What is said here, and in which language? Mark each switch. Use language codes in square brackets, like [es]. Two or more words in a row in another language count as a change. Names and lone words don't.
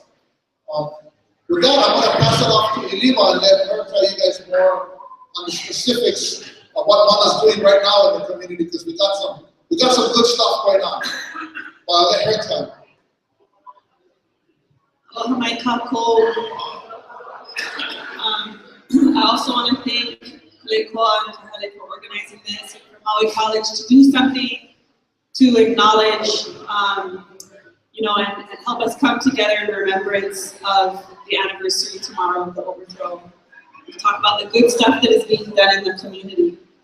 [en] With that, I'm going to pass it off to Ilima and let her tell you guys more on the specifics of what Mana's doing right now in the community, because we got some good stuff going on. Let her tell you. [haw] Aloha mai Kapu. [en] I also want to thank Kaleikoa and Kahale for organizing this, and for Maui College to do something to acknowledge, and help us come together in remembrance of the anniversary tomorrow of the overthrow. We talk about the good stuff that is being done in the community.